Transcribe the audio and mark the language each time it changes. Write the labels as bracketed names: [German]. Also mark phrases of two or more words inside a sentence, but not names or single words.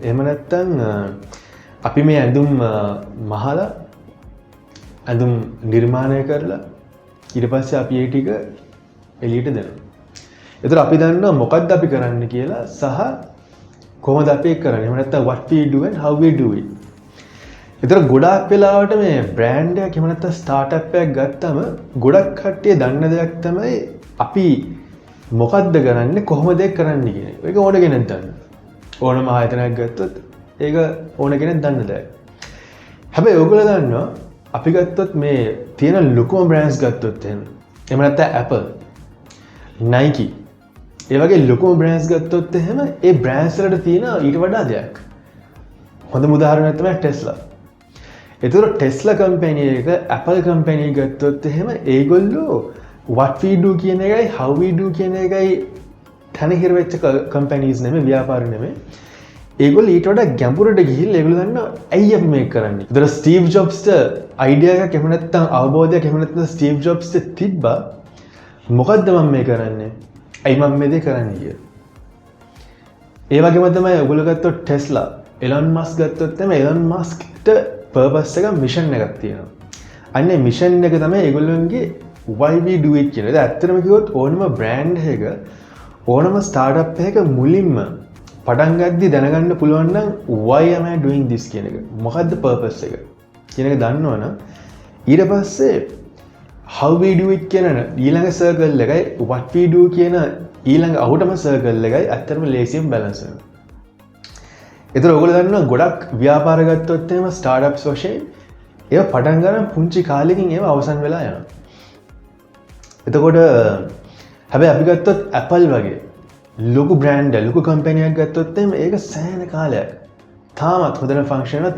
[Sinhala] එහෙම නැත්නම් අපි මේ ඇඳුම් මහලා ඇඳුම් නිර්මාණය කරලා ඊට පස්සේ අපි ඒ ටික එළියට දෙනවා. එතකොට අපි දන්නවා මොකද්ද අපි කරන්න කියලා සහ කොහොමද අපි ඒක කරන්නේ. එහෙම නැත්නම් [English] what we do and how we do it. [Sinhala] එතකොට ගොඩාක් වෙලාවට මේ බ්‍රෑන්ඩ් එකක් එහෙම නැත්නම් ස්ටාර්ට්අප් එකක් ගත්තම ගොඩක් කට්ටිය දන්න දෙයක් තමයි අපි මොකද්ද කරන්නේ කොහොමද ඒක කරන්නේ කියන එක. ඒක ඕන කෙනෙක් දන්න. ඕනම ආයතනයක් ගත්තොත් ඒක ඕන කෙනෙක් දන්න දෙයක්. හැබැයි ඔයගොල්ලෝ දන්නවා අපි ගත්තොත් මේ තියෙන ලොකුම බ්‍රෑන්ඩ්ස් ගත්තොත් එහෙම නැත්නම් Apple, Nike ඒ වගේ ලොකුම බ්‍රෑන්ඩ්ස් ගත්තොත් එහෙම ඒ බ්‍රෑන්ඩ්ස් වලට තියෙන ඊට වඩා දෙයක්. හොඳම උදාහරණයක් තමයි Tesla. එතකොට Tesla කම්පැනි එක Apple කම්පැනි එක ගත්තොත් එහෙම ඒගොල්ලෝ [English] what we do [Sinhala] කියන එකයි [English] how we do [Sinhala] කියන එකයි තනහිර වෙච්ච කම්පැනිස් නෙමෙයි ව්‍යාපාර නෙමෙයි. ඒගොල්ලෝ ඊට වඩා ගැඹුරට ගිහිල්ලා ඒගොල්ලෝ දන්නවා ඇයි අපි මේක කරන්නේ. ඒතර ස්ටීව් ජොබ්ස්ට අයිඩියා එකක් එහෙම නැත්නම් අවබෝධයක් එහෙම නැත්නම් ස්ටීව් ජොබ්ස්ට තිබ්බා මොකද්ද මම මේ කරන්නේ? ඇයි මම මේ දේ කරන්නේ කියලා. ඒ වගේම තමයි ඔයගොල්ලෝ ගත්තොත් Tesla, Elon Musk ගත්තොත් තමයි Elon Muskට purpose එක mission එකක් තියෙනවා. අන්නේ mission එක තමයි ඒගොල්ලෝන්ගේ [English] why we do it [Sinhala] කියන එක. ඒක ඇත්තටම කිව්වොත් ඕනම brand එකක ඕනම startup එකක මුලින්ම පටන් ගද්දි දැනගන්න පුළුවන් නම් [English] why am I doing this [Sinhala] කියන එක. මොකද්ද purpose එක කියන එක දන්නවනම් ඊට පස්සේ [English] how we do it [Sinhala] කියන ඊළඟ circle එකයි [English] what we do [Sinhala] කියන ඊළඟ අවුටම circle එකයි ඇත්තටම ලේසියෙන් balance වෙනවා. ඒතර ඔයගොල්ලෝ දන්නවා ගොඩක් ව්‍යාපාර ගත්තොත් එහෙම startups වශයෙන් ඒවා පටන් ගන්න පුංචි කාලෙකින් ඒවා අවසන් වෙලා යනවා. එතකොට හැබැයි අපි ගත්තොත් Apple වගේ ලොකු බ්‍රෑන්ඩ් ලොකු කම්පැනියක් ගත්තොත් එහෙම ඒක සෑහෙන කාලයක් තාමත් හොඳට ෆන්ක්ෂන් කරනවා.